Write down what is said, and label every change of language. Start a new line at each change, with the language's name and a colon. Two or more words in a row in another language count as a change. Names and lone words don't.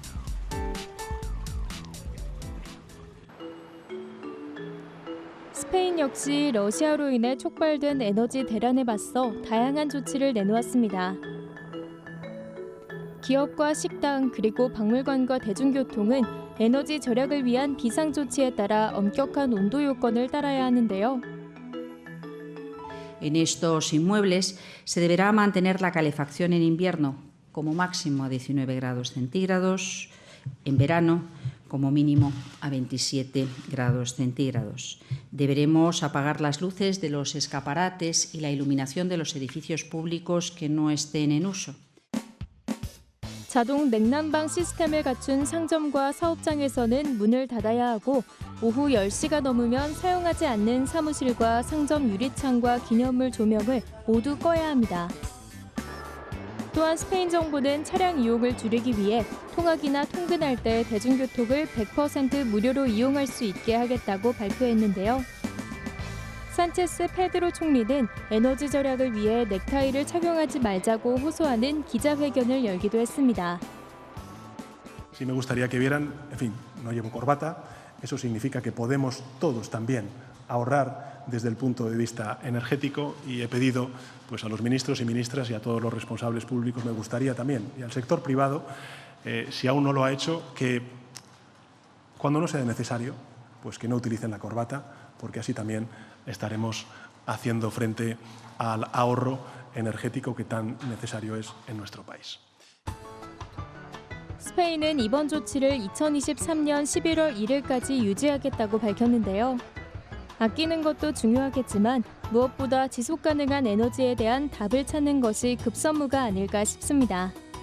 Korean: 스페인 역시 러시아로 인해 촉발된 에너지 대란에 맞서 다양한 조치를 내놓았습니다. 기업과 식당 그리고 박물관과 대중교통은 에너지 절약을 위한 비상조치에 따라 엄격한 온도 요건을 따라야 하는데요.
Spanish: En estos inmuebles se deberá mantener la calefacción en invierno como máximo a 19 grados centígrados, en verano como mínimo a 27 grados centígrados. Deberemos apagar las luces de los escaparates y la iluminación de los edificios públicos que no estén en uso.
Korean: 자동 냉난방 시스템을 갖춘 상점과 사업장에서는 문을 닫아야 하고 오후 10시가 넘으면 사용하지 않는 사무실과 상점 유리창과 기념물 조명을 모두 꺼야 합니다. 또한 스페인 정부는 차량 이용을 줄이기 위해 통학이나 통근할 때 대중교통을 100% 무료로 이용할 수 있게 하겠다고 발표했는데요. 산체스 페드로 총리는 에너지 절약을 위해 넥타이를 착용하지 말자고 호소하는 기자회견을 열기도 했습니다.
Spanish: Sí me gustaría que vieran, en fin, no llevo corbata, eso significa que podemos todos también ahorrar desde el punto de vista energético y he pedido pues, a los ministros y ministras y a todos los responsables públicos, me gustaría también, y al sector privado, si aún no lo ha hecho, que cuando no sea necesario, pues que no utilicen la corbata, porque así también estaremos haciendo frente al ahorro energético que tan necesario es en nuestro país.
Korean: 스페인은 이번 조치를 2023년 11월 1일까지 유지하겠다고 밝혔는데요. 아끼는 것도 중요하겠지만 무엇보다 지속 가능한 에너지에 대한 답을 찾는 것이 급선무가 아닐까 싶습니다.